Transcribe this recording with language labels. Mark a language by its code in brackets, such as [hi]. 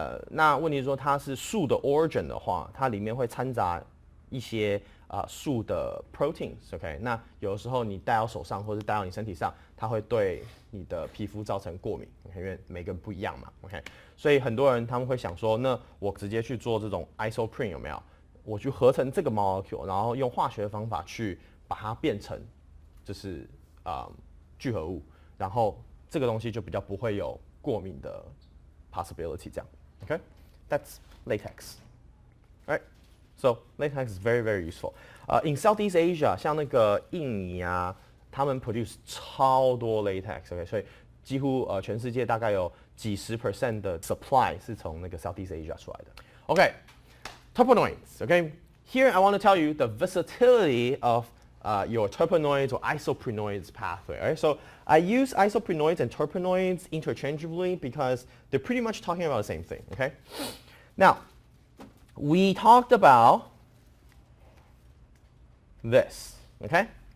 [zh] 那问题是说它是树的 origin 的话，它里面会掺杂一些树的 proteins，OK， 那有的时候你戴到手上或者戴到你身体上，它会对你的皮肤造成过敏，因为每个人不一样嘛 ，OK， 所以很多人他们会想说，那我直接去做这种 isoprene 有没有？我去合成这个 molecule， 然后用化学的方法去把它变成就是聚合物，然后这个东西就比较不会有过敏的 possibility 这样 ，OK， [en] that's latex，right？ So latex is very, very useful. In Southeast Asia， [zh] 像那个印尼啊，他们 produce 超多 latex，OK， 所以几乎全世界大概有几10% 的 supply 是从那个 Southeast Asia 出来的。 [en] OK， terpenoids. Okay, here I want to tell you the versatility of your terpenoids or isoprenoids pathway. Right? So I use isoprenoids and terpenoids interchangeably because they're pretty much talking about the same thing. Okay, now. We talked about this, okay?